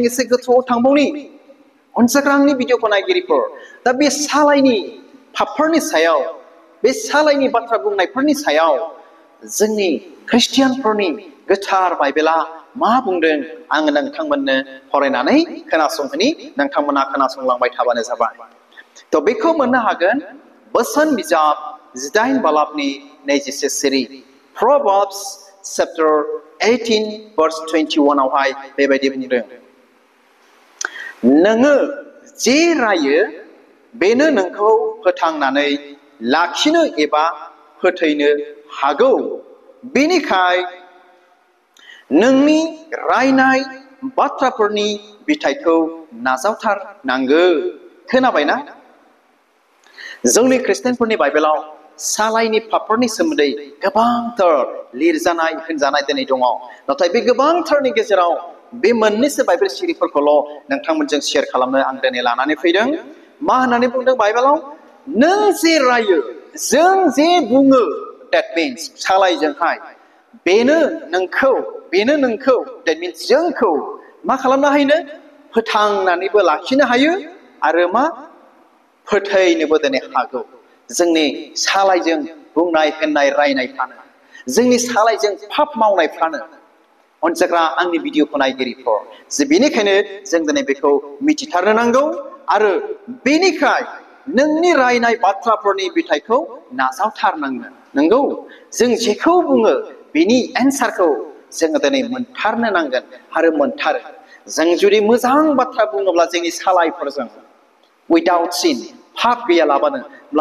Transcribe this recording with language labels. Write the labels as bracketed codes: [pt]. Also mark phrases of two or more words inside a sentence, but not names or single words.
[brx] एसे गोथौआव थांबावनि अनजाग्रा आंनि भिडिअखौ नायगिरिफोर दा बे सालायनि पापफोरनि सायाव बे सालायनि बाथ्रा बुंनायफोरनि सायाव जोंनि ख्रिस्टियानफोरनि गोथार बाइबेला मा बुंदों आङो नोंथांमोननो फरायनानै खोनासंहोनि नोंथांमोना खोनासंलांबाय थाबानो जाबाय थ' बेखौ मोननो हागोन बोसोन बिजाब 18 बालाबनि 24 सिरि Proverbs chapter 18 verse 21 आवहाय बेबायदि बुंदों नोङो जे रायो बेनो नोंखौ फोथांनानै लाखिनो एबा फोथैनो हागौ बेनिखाय नोंनि रायनाय बाथ्राफोरनि बिथाइखौ नाजावथारनांगौ खोनाबायना जोंनि ख्रिस्टियानफोरनि बाइबेलाव सालायनि पापफोरनि सोमोन्दै गोबांथार लिरजानाय होनजानाय दिनै दङ नाथाय बे गोबांथारनि गेजेराव बे मोननैसो बाइबेल सिरिफोरखौल' नोंथांमोनजों शेयार खालामनो आं दिनै लानानै फैदों मा होननानै बुंदों बाइबेलाव नों जे रायो जों जे बुङो [en] that means [brx] सालायजोंहाय बेनो नोंखौ [en] that means [brx] जोंखौ मा खालामनो हायो फोथांनानैबो लाखिनो हायो आरो मा फोथायनोबो दिनै हागौ जोंनि सालायजों बुंनाय होननाय रायनायफ्रानो जोंनि सालायजों पाप मावनायफ्रानो अनजाग्रा आंनि भिडिअखौ नायगिरिफोर जे बेनिखायनो जों दिनै बेखौ मिथिथारनो नांगौ आरो बेनिखाय नोंनि रायनाय बाथ्राफोरनि बिथाइखौ नाजावथारनांगोन नंगौ जों जेखौ बुङो बेनि एन्सारखौ जोङो दिनै मोनथारनो नांगोन आरो मोनथारो जों जुदि मोजां बाथ्रा बुङोब्ला जोंनि सालायफोरजों [en] without sin [brx] पाप गैयालाबानो अब्ला